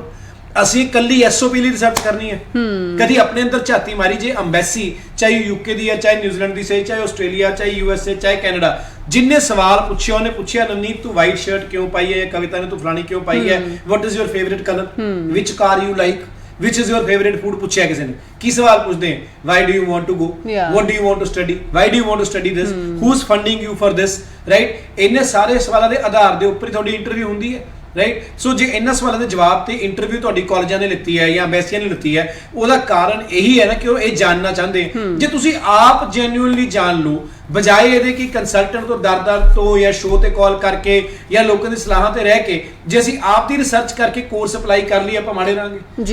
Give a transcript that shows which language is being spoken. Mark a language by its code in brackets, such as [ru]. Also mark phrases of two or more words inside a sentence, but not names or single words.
[pa] ਅਸੀਂ ਕੱਲੀ SOP ਲਈ ਰਿਸਰਚ ਕਰਨੀ ਹੈ, ਕਦੀ ਆਪਣੇ ਅੰਦਰ ਝਾਤੀ ਮਾਰੀ ਜੇ। ਅੰਬੈਸੀ ਚਾਹੇ UK ਦੀ ਹੈ, ਚਾਹੇ ਨਿਊਜ਼ੀਲੈਂਡ ਦੀ ਸਹੀ, ਚਾਹੇ ਆਸਟ੍ਰੇਲੀਆ, ਚਾਹੇ USA, ਚਾਹੇ ਕੈਨੇਡਾ, ਜਿੰਨੇ ਸਵਾਲ ਪੁੱਛਿਆ ਉਹਨੇ ਪੁੱਛਿਆ, ਨਵਨੀਤ ਤੂੰ [en] white shirt [pa] ਕਿਉਂ ਪਾਈ ਹੈ, ਕਵਿਤਾ ਨੇ ਤੂੰ ਫਲਾਣੀ ਕਿਉਂ ਪਾਈ ਹੈ, [en] what is your favorite color, which car you like, which is your favorite food, [pa] ਪੁੱਛਿਆ ਕਿਸੇ ਨੇ। ਕੀ ਸਵਾਲ ਪੁੱਛਦੇ ਹੈ, [en] why do you want to go, what do you want to study, why do you want to study this, who's funding you for this, right। [pa] ਇੰਨੇ ਸਾਰੇ ਸਵਾਲਾਂ ਦੇ ਆਧਾਰ ਦੇ ਉੱਪਰ ਹੀ ਤੁਹਾਡੀ ਇੰਟਰਵਿਊ ਹੁੰਦੀ ਹੈ, ਰਾਈਟ। ਸੋ ਜੇ ਇਹਨਾਂ ਸਵਾਲਾਂ ਦੇ ਜਵਾਬ ਤੇ ਇੰਟਰਵਿਊ ਤੁਹਾਡੀ ਕਾਲਜਾਂ ਨੇ ਲਿੱਤੀ ਹੈ ਜਾਂ ਐਮਬੈਸੀਆਂ ਨੇ ਲਿੱਤੀ ਹੈ, ਉਹਦਾ ਕਾਰਨ ਇਹੀ ਹੈ ਨਾ ਕਿ ਉਹ ਇਹ ਜਾਣਨਾ ਚਾਹੁੰਦੇ। ਜੇ ਤੁਸੀਂ ਆਪ ਜੈਨੂਇਨਲੀ ਜਾਣ ਲਓ, ਬਜਾਏ ਇਹਦੇ ਕਿ ਕੰਸਲਟੈਂਟ ਤੋਂ ਦਰ ਤੋਂ ਜਾਂ ਸ਼ੋਅ ਤੇ ਕਾਲ ਕਰਕੇ ਜਾਂ ਲੋਕਾਂ ਦੀ ਸਲਾਹਾਂ ਤੇ ਰਹਿ ਕੇ, ਜੇ ਅਸੀਂ ਆਪ ਦੀ ਰਿਸਰਚ ਕਰਕੇ [en] course apply [pa] ਕਰ ਲਈ, ਆਪਾਂ ਮਾੜੇ ਰਾਂਗੇ।